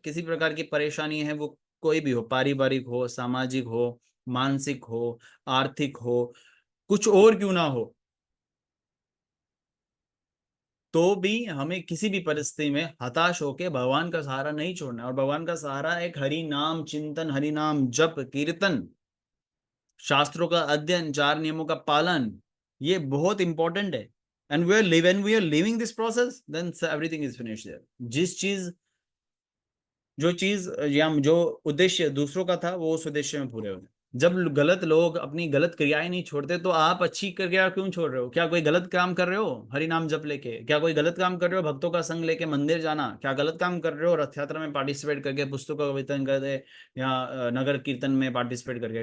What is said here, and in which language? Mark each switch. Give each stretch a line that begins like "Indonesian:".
Hindi: किसी प्रकार की परेशानी है, वो कोई भी हो, पारिवारिक हो, सामाजिक हो, मानसिक हो, आर्थिक हो, कुछ और क्यों ना हो, तो भी हमें किसी भी परिस्थिति में हताश होके भगवान का सहारा नहीं छोड़ना है। और भगवान का सहारा एक हरि नाम चिंतन, हरि नाम जप, कीर्तन, शास्त्रों का अध्ययन, 4 नियमों का पालन, ये बहुत इंपॉर्टेंट है।
English: And when we are living this process, then everything is finished there.
Hindi: जो चीज या जो उद्देश्य दूसरों का था वो उस उद्देश्य में पूरे होते। जब गलत लोग अपनी गलत क्रियाएं नहीं छोड़ते तो आप अच्छी क्रिया क्यों छोड़ रहे हो? क्या कोई गलत काम कर रहे हो हरि नाम जप लेके? क्या कोई गलत काम कर रहे हो भक्तों का संग लेके मंदिर जाना? क्या गलत काम कर रहे हो रथ यात्रा में पार्टिसिपेट करके, पुस्तकों का वितरण करके, या नगर कीर्तन में पार्टिसिपेट करके?